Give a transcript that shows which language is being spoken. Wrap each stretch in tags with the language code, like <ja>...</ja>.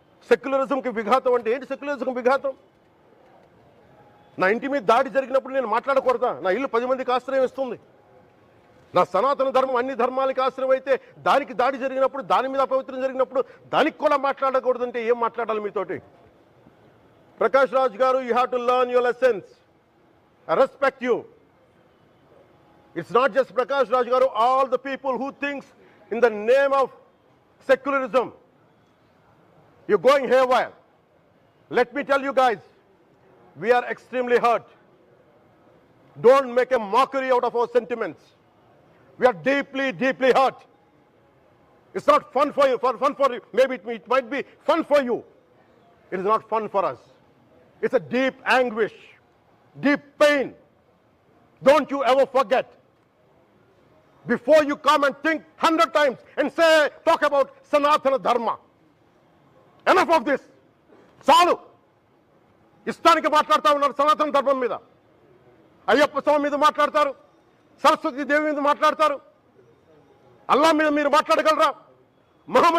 <te>సెక్యులరిజంకి విఘాతం అంటే ఏంటి? సెక్యులరిజంకి విఘాతం నా ఇంటి మీద దాడి జరిగినప్పుడు నేను మాట్లాడకూడదా? నా ఇల్లు 10 మందికి ఆశ్రయం ఇస్తుంది. నా సనాతన ధర్మం అన్ని ధర్మాలకి ఆశ్రయం అయితే దానికి దాడి జరిగినప్పుడు, దాని మీద అపవిత్రం జరిగినప్పుడు దానికి కూడా మాట్లాడకూడదంటే ఏం మాట్లాడాలి మీతోటి?</te> <en>Prakash Raj garu, you have to learn your lessons. I respect you. It's not just Prakash Raj Garu, all the people who thinks in the name of secularism, you're going haywire. Let me tell you guys, we are extremely hurt. Don't make a mockery out of our sentiments. We are deeply, deeply hurt. It's not fun for you, fun for you. Maybe it might be fun for you. It is not fun for us. It's a deep anguish, deep pain. Don't you ever forget. Before you come and think 100 times and say, talk about Sanatana Dharma. Enough of this.</en> <te>చాలు. ఇష్టానికి మాట్లాడుతూ ఉన్నారు సనాతన ధర్మం మీద. అయ్యప్ప స్వామి మీద మాట్లాడతారు, సరస్వతి దేవి మీద మాట్లాడతారు. అల్లా మీద మీరు మాట్లాడగలరా? మహమ్మద్</te>